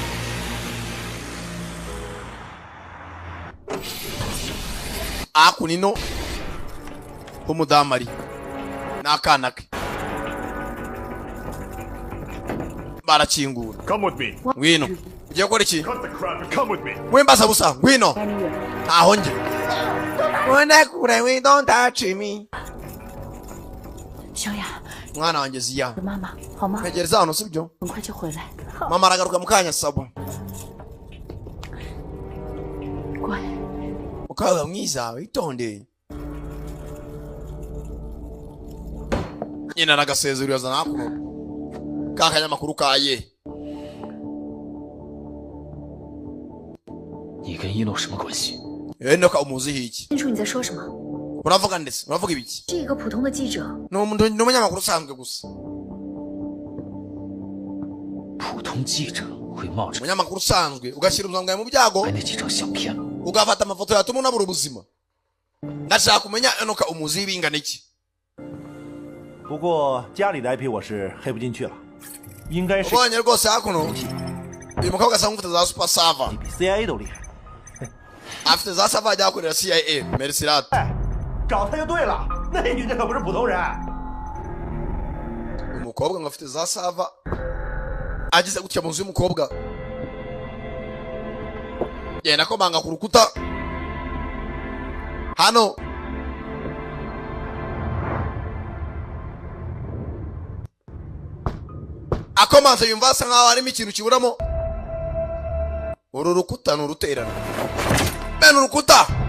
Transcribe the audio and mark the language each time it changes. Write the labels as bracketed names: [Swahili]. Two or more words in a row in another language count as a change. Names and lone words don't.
[Kinyarwanda] akunino umudamari nakana ke barakingura ngwino ugiye gukora iki wembaza busa ngwino aho nje wenda kure we [English] don't touch me [Kinyarwanda] mwana wanjye ziya ntegereza hano sibyo mama aragaruka mukanya sabo ukaga mwiza itonde nyina nagasezerero yazana hakuno kakanyamakuru kaye [Chinese] 你跟一诺什么关系？ [Kinyarwanda] enoka umuzi hiki [Chinese] 清楚你在说什么？ [Kinyarwanda] uravuga ndetse uravuga ibiki [Chinese] 是一个普通的记者。 [Kinyarwanda] n'umunyamakuru usanzwe gusa [Chinese] 普通记者会冒着 [Kinyarwanda] umunyamakuru usanzwe ugashyira ubuzima bwawe mu byago [Chinese] 拍那几张相片， [Kinyarwanda] ugafata amafoto yatuma unabura ubuzima ndashaka kumenya enoka umuzi bingana iki [Chinese] 不过家里的 IP 我是黑不进去了，应该是 [Kinyarwanda] ubonye rwose hakuno uyu mukobwa asanga ufite za [English] super server [Chinese] 比 CIA 都厉害。 [Kinyarwanda] afite za server ajya akorera CIA Mercirat [Chinese] 找他就对了，那女的可不是普通人。 [Kinyarwanda] umukobwa ngo afite za server agize gutya mu nzu y'umukobwa yenda ko banga ku rukuta hano akomanze yumva asa nkaho harimo ikintu kiburamo uru rukuta ni uruterano bene urukuta